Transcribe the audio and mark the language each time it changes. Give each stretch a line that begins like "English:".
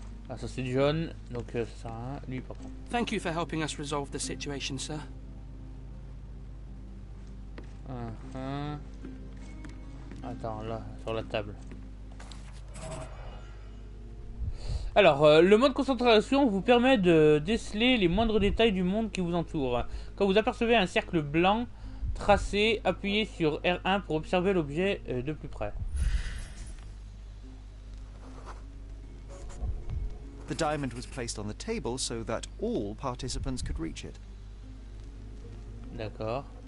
French: Ah, ça c'est jaune, donc ça sert à rien. Lui, par contre.
English: Thank you for helping us resolve the situation, sir.
French: Attends, là, sur la table. Alors, le mode concentration vous permet de déceler les moindres détails du monde qui vous entoure. Quand vous apercevez un cercle blanc tracé, appuyez sur R1 pour observer l'objet de plus près.
English: The diamond was placed on the table so that all participants could reach it.
French: D'accord.